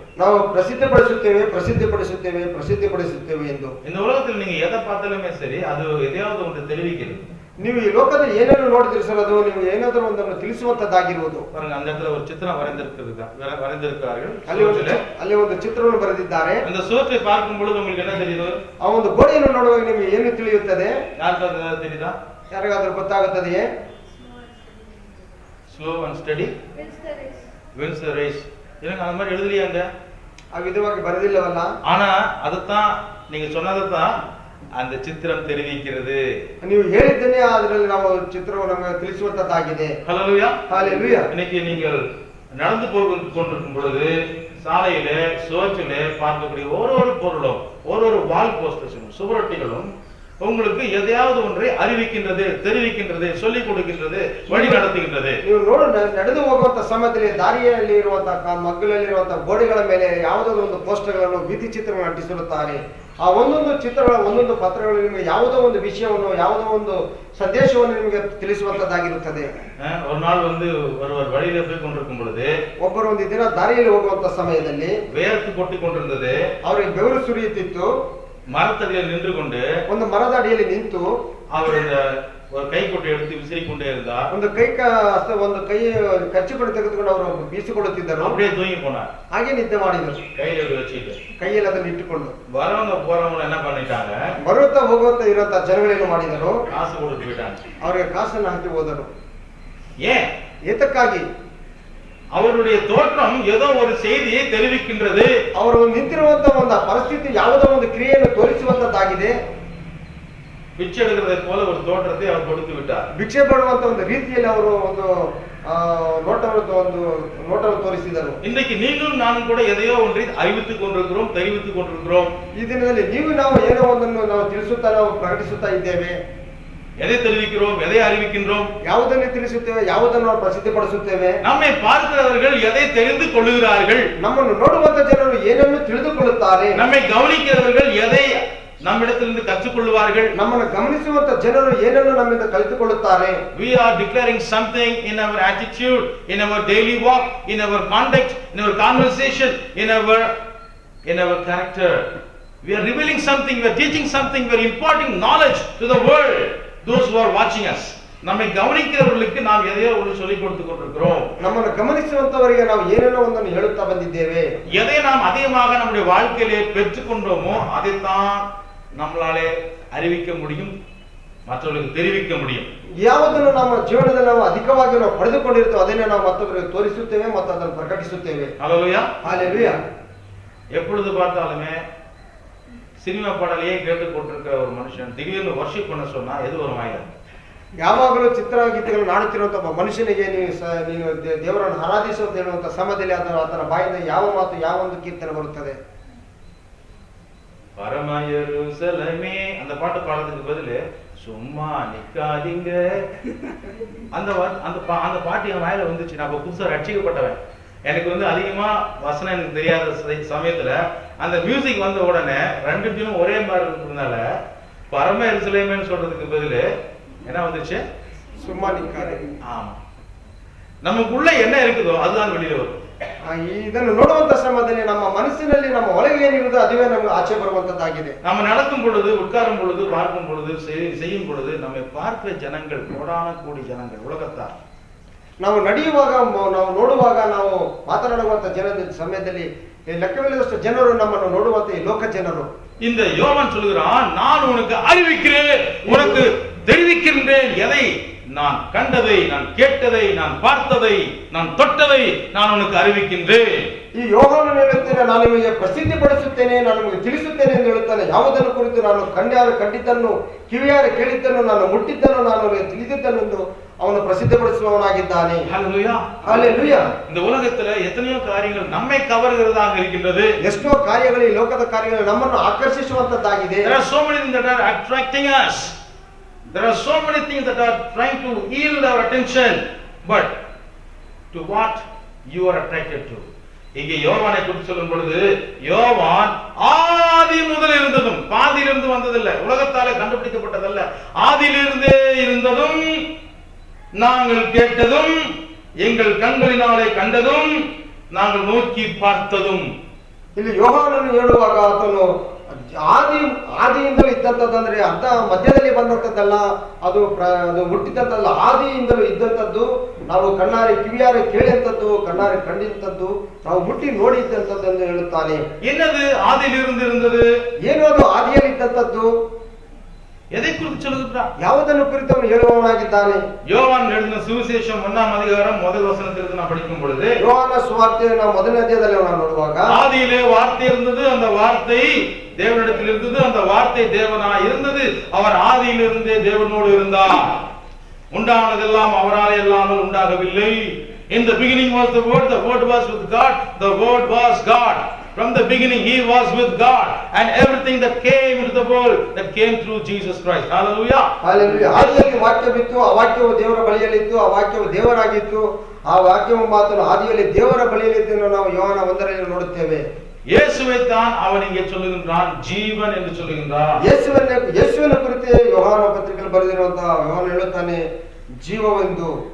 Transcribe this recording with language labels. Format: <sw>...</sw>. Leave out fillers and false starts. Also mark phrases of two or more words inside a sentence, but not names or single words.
<kn>ನಾವು ಪ್ರಸಿದ್ಧಪಡಿಸುತ್ತೇವೆ ಎಂದು.</kn> <ta>இந்த உலகத்தில் நீங்க எதை பார்த்தாலுமே சரி அது எதையாவது ஒன்று தெரிவிக்கிறது.</ta> <kn>ನೀವು ಈ ಲೋಕದಲ್ಲಿ ಏನೇನು ನೋಡಿದ್ರೆ ಸರ್ ಅದು ನೀವು ಏನಾದರೂ ಒಂದನ್ನು ತಿಳಿಸುವಂತದ್ದಾಗಿರುವುದು.</kn> <ta>பாருங்க, அந்த இடத்துல ஒரு சித்திரம் வரைந்திருக்கிறார்கள்.</ta> <kn>ಅಲ್ಲಿ ಒಂದು ಚಿತ್ರವನ್ನು ಬರೆದಿದ್ದಾರೆ.</kn> <ta>அந்த சுவற்றை பார்க்கும் பொழுது உங்களுக்கு என்ன தெரியுது?</ta> <kn>ಆ ಒಂದು ಗೋಡೆಯನ್ನು ನೋಡುವಾಗ ನಿಮಗೆ ಏನು ತಿಳಿಯುತ್ತದೆ?</kn> <ta>யாருக்காவது தெரியுதா?</ta> <kn>ಯಾರಿಗಾದರೂ ಗೊತ್ತಾಗುತ್ತದೆಯೇ?</kn> <en>slow and steady wins the race.</en> <ta>எனக்கு அந்த மாதிரி எழுதலையாங்க,</ta> <kn>ಆ ವಿಧವಾಗಿ ಬರೆದಿಲ್ಲವಲ್ಲ.</kn> <ta>ஆனா அதத்தான் நீங்க சொன்னதான் அந்த சித்திரம் தெரிவிக்கிறது.</ta> <kn>ನೀವು ಹೇಳಿದ್ದೇನೆ ಅದರಲ್ಲಿ ನಾವು ಚಿತ್ರವು ನಮಗೆ ತಿಳಿಸುವಂತದ್ದಾಗಿದೆ.</kn> <ta>ஹல்லேலூயா. ஹல்லேலூயா. இன்னைக்கு நீங்கள் நடந்து கொண்டிருக்கும் பொழுது சாலையில சுவற்றில பார்க்கக்கூடிய ஒரு பொருளும் ஒரு</ta> <en>wall posters-um</en> <ta>சுவரொட்டிகளும் உங்களுக்கு எதையாவது ஒன்றை அறிவிக்கின்றது, தெரிவிக்கின்றது, சொல்லிக் கொடுக்கின்றது, வழி நடத்துகின்றது.</ta> <kn>ನೀವು ನಡೆದು ಹೋಗುವಂತ ಸಮಯದಲ್ಲಿ ದಾರಿಯಲ್ಲಿ ಇರುವಂತಹ ಮಗ್ಗಲಲ್ಲಿರುವಂತಹ ಗೋಡೆಗಳ ಮೇಲೆ ಯಾವುದೋ ಒಂದು ಪೋಸ್ಟರ್ಗಳನ್ನು ಬೀದಿ ಚಿತ್ರಗಳನ್ನು ಅಂಟಿಸಿರುತ್ತಾರೆ. ಆ ಒಂದೊಂದು ಚಿತ್ರಗಳ ಒಂದೊಂದು ಪತ್ರಗಳು ನಿಮಗೆ ಯಾವುದೋ ಒಂದು ವಿಷಯವನ್ನು ಯಾವುದೋ ಒಂದು ಸಂದೇಶವನ್ನು ನಿಮಗೆ ತಿಳಿಸುವಂತದ್ದಾಗಿರುತ್ತದೆ.</kn> <ta>ஒரு நாள் ஒருவர் வழியில போய் கொண்டிருக்கும் பொழுது</ta> <kn>ಒಬ್ಬರು ಒಂದು ದಿನ ದಾರಿಯಲ್ಲಿ ಹೋಗುವಂತ ಸಮಯದಲ್ಲಿ</kn> <ta>வேர்த்து கொட்டிக் கொண்டிருந்தது.</ta> <kn>ಅವರಿಗೆ ಬೆವರು ಸುರಿಯುತ್ತಿತ್ತು.</kn> <ta>மரத்தடியில் நின்று கொண்டு</ta> <kn>ಒಂದು ಮರದ ಅಡಿಯಲ್ಲಿ ನಿಂತು</kn> <ta>அவர் ஒரு கைக்குட்டை எடுத்து விசிறிக்கொண்டே இருந்தா,</ta> <kn>ಒಂದು ಒಂದು ಕೈ ಕಚ್ಚಿಕೊಂಡು ತೆಗೆದುಕೊಂಡು ಅವರು ಬೀಸಿಕೊಳ್ಳುತ್ತಿದ್ದರು.</kn> <ta>அப்படியே தூங்கி போனார்.</ta> <kn>ಹಾಗೆ ನಿದ್ದೆ ಮಾಡಿದರು,</kn> <ta>கையில இப்படி வச்சுட்டு.</ta> <kn>ಕೈಯಲ್ಲಿ ಅದನ್ನು ಇಟ್ಟುಕೊಂಡು.</kn> <ta>வரவங்க போறவங்க என்ன பண்ணிட்டாங்க,</ta> <kn>ಬರುತ್ತಾ ಹೋಗುತ್ತಾ ಇರುವಂತ ಜನಗಳೇನು ಮಾಡಿದರು,</kn> <ta>காசு கொடுத்து போயிட்டாங்க.</ta> <kn>ಅವರಿಗೆ ಕಾಸನ್ನು ಹಾಕಿ ಹೋದರು.</kn> <ta>ஏன்?</ta> <kn>ಏತಕ್ಕಾಗಿ?</kn> <ta>அவருடைய தோற்றம் ஏதோ ஒரு செய்தியை தெரிவிக்கின்றது.</ta> <kn>ಅವರು ನಿಂತಿರುವಂತ ಒಂದು ಪರಿಸ್ಥಿತಿ ಯಾವುದೋ ಒಂದು ಕ್ರಿಯೆಯನ್ನು ತೋರಿಸುವಂತದ್ದಾಗಿದೆ.</kn> <ta>பிச்சை எடுக்கிறதை போல ஒரு தோற்றத்தை அவர் கொடுத்து விட்டார்.</ta> <kn>ಭಿಕ್ಷೆ ಪಡುವಂತ ಒಂದು ರೀತಿಯಲ್ಲಿ ಅವರು ಒಂದು ನೋಟವನ್ನು ತೋರಿಸಿದರು.</kn> <ta>இன்றைக்கு நீங்களும் நானும் கூட எதையோ ஒன்றை அறிவித்துக் கொண்டிருக்கிறோம், தெரிவித்துக் கொண்டிருக்கிறோம்.</ta> <kn>ಈ ದಿನದಲ್ಲಿ ನೀವು ನಾವು ಏನೋ ಒಂದನ್ನು ನಾವು ತಿಳಿಸುತ್ತಾ ನಾವು ಪ್ರಕಟಿಸುತ್ತಾ ಇದ್ದೇವೆ.</kn> <ta>எதை தெரிவிக்கிறோம், எதை அறிவிக்கின்றோம்,</ta> <kn>ಯಾವುದನ್ನು ತಿಳಿಸುತ್ತೇವೆ, ಯಾವುದನ್ನು ನಾವು ಪ್ರಸಿದ್ಧಪಡಿಸುತ್ತೇವೆ.</kn> <ta>நம்மை பார்க்கிறவர்கள் எதை தெரிந்து கொள்ளுகிறார்கள்,</ta> <kn>ನಮ್ಮನ್ನು ನೋಡುವಂತ ಜನರು ಏನನ್ನು ತಿಳಿದುಕೊಳ್ಳುತ್ತಾರೆ.</kn> <ta>நம்மை கவனிக்கிறவர்கள் எதை நம்மிடத்திலிருந்து கற்றுக்கொள்வார்கள்,</ta> <kn>ನಮ್ಮನ್ನು ಗಮನಿಸುವಂತ ಜನರು ಏನನ್ನು ನಮ್ಮಿಂದ ಕಲಿತುಕೊಳ್ಳುತ್ತಾರೆ.</kn> <en>we are declaring something in our attitude, in our daily walk, in our conduct, in our conversation, in our character. We are revealing something, we are teaching something, we are imparting knowledge to the world, those who are watching us.</en> <ta>நம்மை கவனிக்கிறவர்களுக்கு நாம் எதையோ ஒன்று சொல்லிக் கொடுத்துக் கொண்டிருக்கிறோம்.</ta> <kn>ನಮ್ಮನ್ನು ಗಮನಿಸುವಂತವರಿಗೆ ನಾವು ಏನೇನೋ ಒಂದನ್ನು ಹೇಳುತ್ತಾ ಬಂದಿದ್ದೇವೆ.</kn> <ta>எதை நாம் அதிகமாக நம்முடைய வாழ்க்கையிலே பெற்றுக்கொண்டோமோ அதைத்தான் நம்மளாலே அறிவிக்க முடியும், மற்றவர்களுக்கு தெரிவிக்க முடியும்.</ta> <kn>ಯಾವುದನ್ನು ನಮ್ಮ ಜೀವನದಲ್ಲಿ ನಾವು ಅಧಿಕವಾಗಿ ನಾವು ಪಡೆದುಕೊಂಡಿರ್ತೇವೆ ಅದನ್ನೇ ನಾವು ಮತ್ತೊಬ್ಬರಿಗೆ ತೋರಿಸುತ್ತೇವೆ ಮತ್ತು ಅದನ್ನು ಪ್ರಕಟಿಸುತ್ತೇವೆ.</kn> <ta>ஹல்லேலூயா, ஹல்லேலூயா. எப்பொழுது பார்த்தாலுமே சினிமா பாடலையே கேட்டுக் கொண்டிருக்கிற ஒரு மனுஷன் திடீர்னு வர்ஷிப் பண்ண சொன்னா எது வரும் வாயில?</ta> <kn>ಯಾವಾಗಲೂ ಚಿತ್ರಗೀತೆಗಳನ್ನು ಹಾಡುತ್ತಿರುವಂತ ಒಬ್ಬ ಮನುಷ್ಯನಿಗೆ ನೀನು ದೇವರನ್ನು ಆರಾಧಿಸು ಅಂತ ಹೇಳುವಂತ ಸಮಯದಲ್ಲಿ ಆತನ ಬಾಯಿಂದ ಯಾವ ಮಾತು, ಯಾವ ಒಂದು ಕೀರ್ತನೆ ಬರುತ್ತದೆ?</kn> <ta>பரம எருசலேமே அந்த பாட்டு பாடுறதுக்கு பதிலு சும்மா நிக்காதீங்க அந்த பாட்டு என் வாயில வந்துச்சு. நான் புதுசா ரட்சிக்கப்பட்டவன், எனக்கு அதிகமா வசனம் எனக்கு தெரியாத சமயத்துல அந்த மியூசிக் வந்த உடனே ரெண்டு டீமும் ஒரே மாதிரி இருக்கிறதுனால பரம எருசலேமேன்னு சொல்றதுக்கு பதிலு என்ன வந்துச்சு? சும்மா நிக்காதே. ஆமா, நமக்குள்ள என்ன இருக்குதோ அதுதான் வெளியில வரும்.</ta> <kn>ಇದನ್ನು ನೋಡುವಂತ ಸಮಯದಲ್ಲಿ ನಮ್ಮ ಮನಸ್ಸಿನಲ್ಲಿ ನಮ್ಮ ಒಳಗೆ ಏನಿರುವುದೋ ಅದುವೇ ನಮಗೆ ಆಚೆ ಬರುವಂತದ್ದಾಗಿದೆ.</kn> <ta>நம்ம நடக்கும் பொழுது, உட்காரும் பொழுது, பார்க்கும் பொழுது, செய்யும் பொழுது நம்மை பார்க்கிற ஜனங்கள், கோடான கோடி ஜனங்கள், உலகத்தார்.</ta> <kn>ನಾವು ನಡೆಯುವಾಗ, ನಾವು ನೋಡುವಾಗ, ನಾವು ಮಾತನಾಡುವಂತ ಜನದ ಸಮಯದಲ್ಲಿ ಲೆಕ್ಕವಿಲ್ಲದಷ್ಟು ಜನರು ನಮ್ಮನ್ನು ನೋಡುವಂತ ಈ ಲೋಕ ಜನರು.</kn> <ta>இந்த யோவான் சொல்கிறான், நான் உனக்கு அறிவிக்கிறேன், உனக்கு தெரிவிக்கின்றேன் எதை நான் கண்டதை, நான் கேட்டதை, நான் பார்த்ததை, நான் தொட்டதை நான் உனக்கு அறிவிக்கின்றேன்.</ta> <kn>ಈ ಯೋಹಾನನು ಹೇಳುತ್ತಾನೆ, ನಾನು ನಿಮಗೆ ಪ್ರಸಿದ್ಧಿಪಡಿಸುತ್ತೇನೆ, ನಾನು ನಿಮಗೆ ತಿಳಿಸುತ್ತೇನೆ ಎಂದು ಹೇಳುತ್ತಾನೆ. ಯಾವುದನ್ನು ಕುರಿತು ನಾನು ಕಂಡಿದ್ದನ್ನು, ಕಿವಿಯಾರ ಕೇಳಿದ್ದನ್ನು, ನಾನು ಮುಟ್ಟಿದ್ದನ್ನು, ನಾನು ತಿಳಿದಿದ್ದನ್ನು ಎಂದು ಅವನು ಪ್ರಸಿದ್ಧಪಡಿಸುವವನಾಗಿದ್ದಾನೆ.</kn> <ta>ஹல்லேலூயா, ஹல்லேலூயா. இந்த உலகத்துல எத்தனையோ காரியங்கள் நம்மை கவர்கிறதாக இருக்கின்றது.</ta> <kn>ಎಷ್ಟೋ ಕಾರ್ಯಗಳು, ಈ ಲೋಕದ ಕಾರ್ಯಗಳು ನಮ್ಮನ್ನು ಆಕರ್ಷಿಸುವಂತದ್ದಾಗಿದೆ.</kn> <en>There are so many things that are attracting us. There are so many things that are trying to yield our attention, but to what you are attracted to.</en> <ta>இங்கே யோவானை குறித்து சொல்லும் பொழுது, யோவான் ஆதி முதல் இருந்ததும், பாதியிலிருந்து வந்ததில்லை, உலகத்தாலே கண்டுபிடிக்கப்பட்டதல்ல, ஆதியிலிருந்தே இருந்ததும், நாங்கள் கேட்டதும், எங்கள் கண்களினாலே கண்டதும், நாங்கள் நோக்கி பார்த்ததும்.</ta> <kn>ಇಲ್ಲಿ ಯೋಹಾನನು ಹೇಳುವಾಗ ಆತನು ಆದಿಯಿಂದಲೂ ಇದ್ದಂಥದ್ದಂದ್ರೆ ಅರ್ಧ ಮಧ್ಯದಲ್ಲಿ ಬಂದಂಥದ್ದಲ್ಲ, ಅದು ಹುಟ್ಟಿದಂಥದ್ದಲ್ಲ, ಆದಿಯಿಂದಲೂ ಇದ್ದಂಥದ್ದು, ನಾವು ಕಣ್ಣಾರೆ ಕಿವಿಯಾರೆ ಕೇಳಿದಂಥದ್ದು, ಕಣ್ಣಾರೆ ಕಂಡಿದ್ದಂಥದ್ದು, ನಾವು ಮುಟ್ಟಿ ನೋಡಿದ್ದಂಥದ್ದು ಎಂದು ಹೇಳುತ್ತಾನೆ.</kn> <ta>என்னது ஆதியிலிருந்து இருந்தது?</ta> <kn>ಏನು ಅದು ಆದಿಯಲ್ಲಿ ಇದ್ದಂಥದ್ದು?</kn> <ta>எதை குறித்து சொல்லுகிறார்?</ta> <kn>ಯಾವುದನ್ನು ಕುರಿತು ಅವನು ಹೇಳುವವನಾಗಿದ್ದಾನೆ?</kn> <ta>யோவான் எழுதின சுவிசேஷம் 1ஆம் அதிகாரம் முதல் வசனத்திலிருந்து நான் படிக்கும் பொழுது,</ta> <kn>ಯೋಹಾನ ಸುವಾರ್ತೆ ನಾವು ಮೊದಲನೇ ಅಧ್ಯಾಯದಲ್ಲಿ ನಾವು ನೋಡುವಾಗ,</kn> <ta>ஆதியிலே வார்த்தை இருந்தது, அந்த வார்த்தை தேவனிடத்தில் இருந்தது, அந்த வார்த்தை தேவனாய் இருந்தது, அவர் ஆதியிலிருந்தே தேவனோடு இருந்தார், உண்டானதெல்லாம் அவராலே அல்லாமல் உண்டாகவில்லை.</ta> <en>In the beginning was the word was with God, the word was God. From the beginning he was with God, and everything that came into the world that came through Jesus Christ. Hallelujah, hallelujah.</en> <kn>ಆದಿಯಲ್ಲಿ ವಾಕ್ಯವಿತ್ತು, ಆ ವಾಕ್ಯವು ದೇವರ ಬಳಿಯಲ್ಲಿತ್ತು, ಆ ವಾಕ್ಯವು ದೇವರಾಗಿತ್ತು, ಆ ವಾಕ್ಯವು ಮಾತನ್ನು ಆದಿಯಲ್ಲಿ ದೇವರ ಬಳಿಯಲ್ಲಿತ್ತು ನಾವು ಯೋಹಾನ 1ರಲ್ಲಿ ನೋಡುತ್ತೇವೆ.</kn> <ta>இயேசுவை தான் அவன் இங்கே சொல்லுகின்றான், ஜீவன் என்று சொல்லுகின்றான்.</ta> <kn>ಯೇಸುವಿನ ಕುರಿತು ಯೋಹಾನ ಪತ್ರಿಕೆಯಲ್ಲಿ ಬರೆದಿರುವಂತಹ ಯೋಹಾನ ಹೇಳುತ್ತಾನೆ, ಜೀವವೆಂದು.</kn>